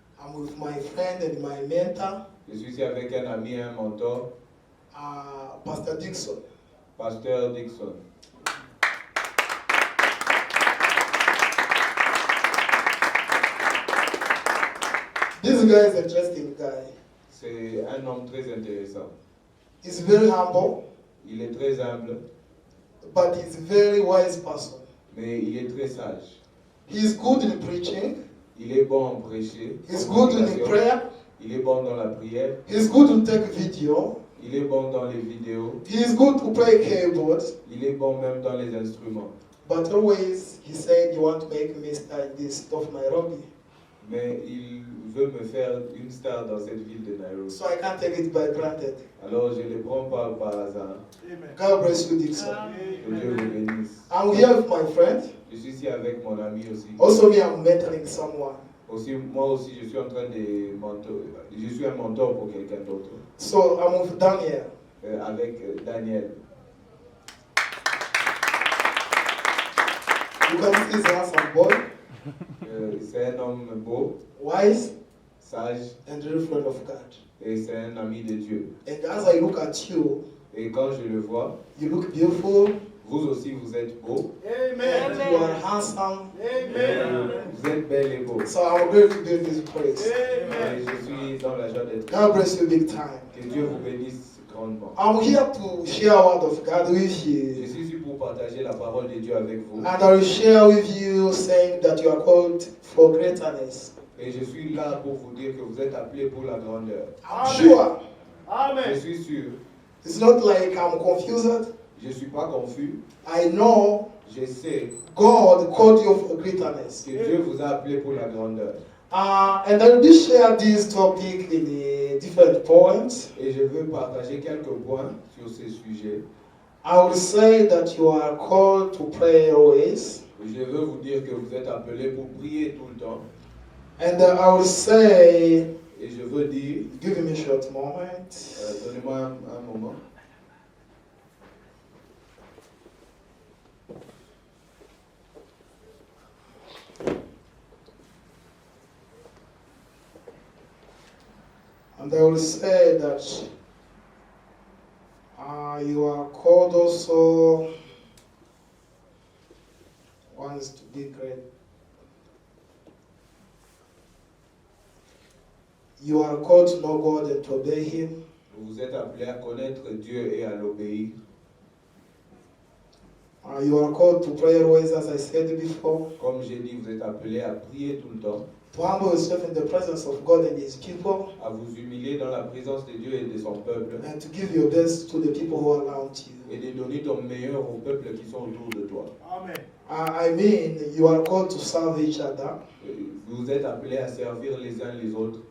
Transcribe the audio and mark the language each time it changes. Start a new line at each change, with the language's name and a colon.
English: I'm with my friend and my mentor,
French: Je suis ici avec un ami et un mentor,
English: Pastor Dixon.
French: Pasteur Dixon.
English: This guy is an interesting guy.
French: C'est un homme très intéressant.
English: He's very humble,
French: Il est très humble,
English: but he's a very wise person.
French: mais il est très sage.
English: He's good in preaching.
French: Il est bon en prêcher.
English: He's
French: en
English: good in
French: prédication.
English: prayer.
French: Il est bon dans la prière.
English: He's good to take video.
French: Il est bon dans les vidéos.
English: He's good to play keyboard.
French: Il est bon même dans les instruments.
English: But always he said, "You want to make me star in this of Nairobi."
French: Mais il veut me faire une star dans cette ville de Nairobi.
English: So I can't take it by granted.
French: Alors je ne les prends pas par hasard.
English: God bless you, Dixon.
French: Que Dieu vous bénisse.
English: I'm here with my friend.
French: Je suis ici avec mon ami aussi.
English: Also, me, I'm mentoring someone.
French: Moi aussi, je suis en train de mentor. Je suis un mentor pour quelqu'un d'autre.
English: So I'm with Daniel.
French: Avec Daniel.
English: You can see he's a handsome boy,
French: C'est un homme beau,
English: wise,
French: sage
English: and very friend of God.
French: et c'est un ami de Dieu.
English: And as I look at you,
French: Et quand je le vois,
English: you look beautiful.
French: vous aussi vous êtes beau.
English: And you are handsome.
French: Vous êtes belle et beau.
English: So I'm going to do this praise.
French: Et je suis dans la joie d'être.
English: God bless you big time.
French: Que Dieu vous bénisse grandement.
English: I'm here to share a word of God with
French: Je
English: you.
French: suis ici pour partager la parole de Dieu avec vous.
English: And I will share with you saying that you are called for greatness.
French: Et je suis là pour vous dire que vous êtes appelés pour la grandeur.
English: I'm sure.
French: Je suis sûr.
English: It's not like I'm confused.
French: Je ne suis pas confus.
English: I know
French: Je sais
English: God called you for greatness.
French: que Dieu vous a appelé pour la grandeur.
English: And I will share this topic in different points.
French: Et je veux partager quelques points sur ces sujets.
English: I will say that you are called to pray always.
French: Je veux vous dire que vous êtes appelés pour prier tout le temps.
English: And I will say,
French: Et je veux dire,
English: give me a short moment.
French: donnez-moi un moment.
English: And I will say that you are called also once to be great. You are called to know God and to obey Him.
French: Vous êtes appelés à connaître Dieu et à l'obéir.
English: You are called to pray always, as I said before.
French: Comme j'ai dit, vous êtes appelés à prier tout le temps,
English: To humble yourself in the presence of God and His people,
French: à vous humilier dans la présence de Dieu et de son peuple,
English: and to give your best to the people who are around you.
French: et de donner ton meilleur aux peuples qui sont autour de toi.
English: I mean, you are called to serve each other.
French: Vous êtes appelés à servir les uns les autres,